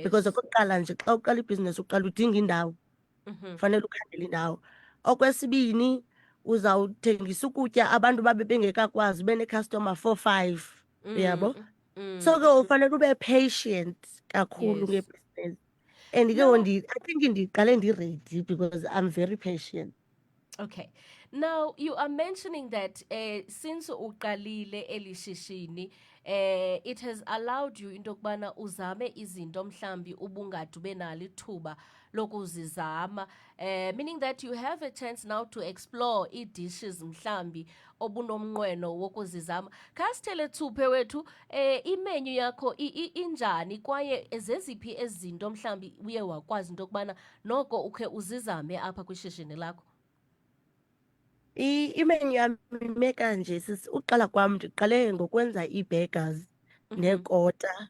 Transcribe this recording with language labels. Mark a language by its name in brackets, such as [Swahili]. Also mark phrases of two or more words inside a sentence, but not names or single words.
[Xhosa] Because okokuqala nje xa uqala ibhizinesi uqala udinga indawo, fanele ukhangele indawo. Okwesibini, uzawuthengisa ukutya abantu babe bengekakwazi, ube ne-customer 4, 5, uyabo? So ke ufanele ube patient kakhulu ngebhizinesi. [English] And ke I think [Xhosa] ndiqale ndiredi [English] because I'm very patient. Okay. Now you are mentioning that since [Xhosa] uqalile eli shishini [English] it has allowed you into [Xhosa] yokubana uzame izinto mhlambi ubungade ube nalo ithuba lokuzizama, [English] meaning that you have a chance now to explore ii-dishes [Xhosa] mhlambi obunomnqweno wokuzizama. Khasithele Thuphe wethu, imenyu yakho injani kwaye zeziphi ezinto mhlambi uye wakwazi into yokubana noko ukhe uzizame apha kwishishini lakho? Imenu yami ime kanje sisi, uqala kwam ndiqale ngokwenza ii-burgers neekota